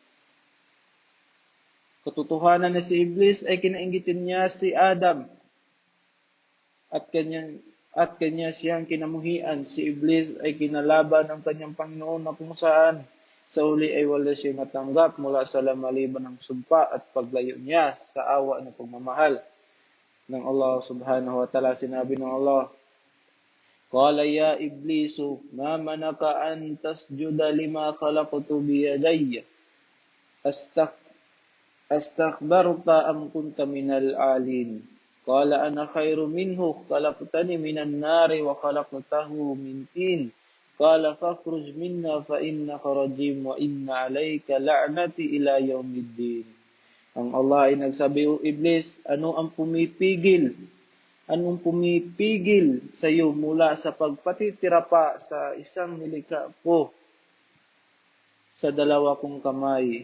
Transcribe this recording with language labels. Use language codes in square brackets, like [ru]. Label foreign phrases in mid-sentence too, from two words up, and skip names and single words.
[tl] Katotohanan na si Iblis ay kinainggitin niya si Adam at kanya siyang kinamuhian. Si Iblis ay kinalaban ng kanyang Panginoon na kung saan sa uli ay wala siyang natanggap mula sa maliban ng sumpa at paglayo niya sa awa ng pagmamahal ng Allah [ar] سبحانه وتعالى. [tl] Sinabi ng Allah, [ar] قال يا إبليس ما منعك أن تسجد لما خلقت بيدي. أستكبرت أم كنت من العالين. قال أنا خير منه خلقتني من نار وخلقته من طين. قال فاخرج منها فإنك رجيم وإن عليك لعنتي إلى يوم الدين. [tl] Ang Allah ay nagsabi, O Iblis, ano ang pumipigil? Anong pumipigil sa iyo mula sa pagpatitira pa sa isang nilikha ko sa dalawa kong kamay?